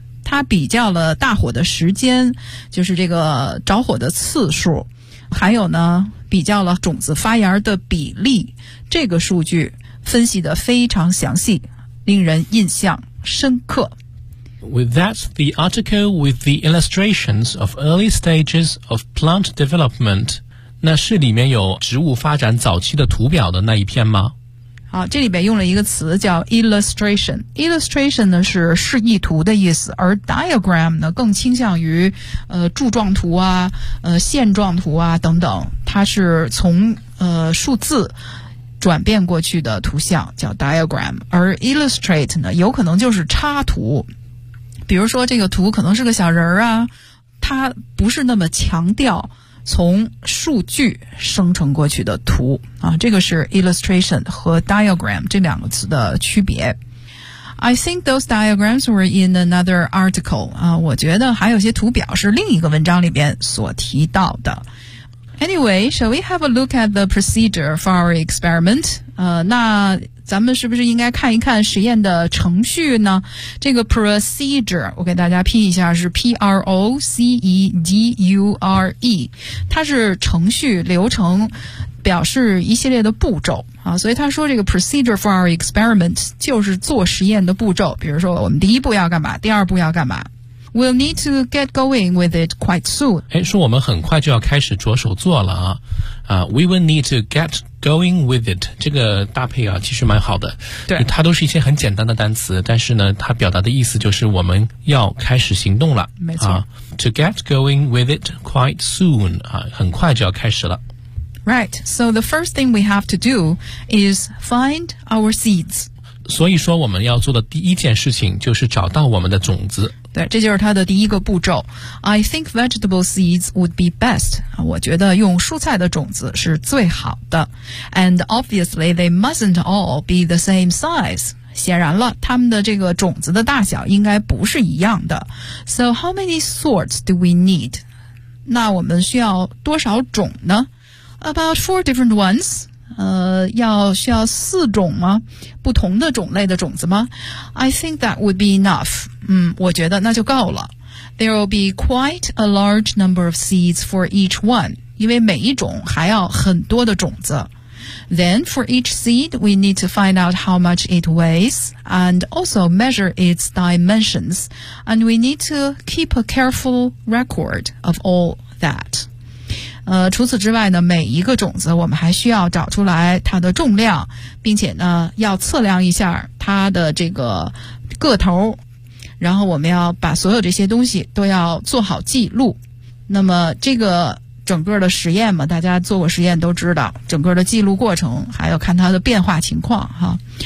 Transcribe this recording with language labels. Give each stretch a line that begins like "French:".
Chinese: 他比较了大火的时间，就是这个着火的次数，还有呢，比较了种子发芽的比例，这个数据分析得非常详细，令人印象深刻。
English: With that, the article with the illustrations of early stages of plant development.
Chinese: 那是里面有植物发展早期的图表的那一篇吗？好，这里边用了一个词叫 illustration。illustration 呢是示意图的意思，而 diagram 呢更倾向于柱状图啊、线状图啊等等。它是从数字转变过去的图像叫 diagram， 而 illustrate 呢有可能就是插图。比如说这个图可能是个小人儿啊，它不是那么强调，从数据生成过去的图啊，这个是 illustration 和 diagram 这两个词的区别。
English: I think those diagrams were in another article.
Chinese: 啊，我觉得还有些图表是另一个文章里边所提到的。
English: Anyway, shall we have a look at the procedure for our experiment?
Chinese: 那咱们是不是应该看一看实验的程序呢？这个 procedure, 我给大家拼一下，是 P-R-O-C-E-D-U-R-E, 它是程序流程，表示一系列的步骤啊，所以他说这个
English: procedure for our experiment
Chinese: 就是做实验的步骤，比如说我们第一步要干嘛，第二步要干嘛。
English: We'll need to get going with it quite soon.
Chinese: 诶，说我们很快就要开始着手做了啊。
English: We will need to get going with it.
Chinese: 这个搭配啊其实蛮好的。对。它都是一些很简单的单词，但是呢它表达的意思就是我们要开始行动了。没错。
English: To get going with it quite soon.
Chinese: 啊，很快就要开始了。
English: Right, so the first thing we have to do is find our seeds.
Chinese: 所以说我们要做的第一件事情就是找到我们的种子。对，这就是它的第一个步骤。
English: I think vegetable seeds would be best.
Chinese: 我觉得用蔬菜的种子是最好的。
English: And obviously, they mustn't all be the same size.
Chinese: 显然了，它们的这个种子的大小应该不是一样的。
English: So how many sorts do we need?
Chinese: 那我们需要多少种呢？
English: About 4 different ones.
Chinese: 要需要四种吗？不同的种类的种子吗？
English: I think that would be enough.
Chinese: 我觉得那就够了。
English: There will be quite a large number of seeds for each one.
Chinese: 因为每一种还要很多的种子。
English: Then for each seed, we need to find out how much it weighs and also measure its dimensions. And we need to keep a careful record of all that.
Chinese: 除此之外呢，每一个种子我们还需要找出来它的重量，并且呢要测量一下它的这个个头，然后我们要把所有这些东西都要做好记录。那么这个整个的实验嘛，大家做过实验都知道，整个的记录过程还有看它的变化情况哈。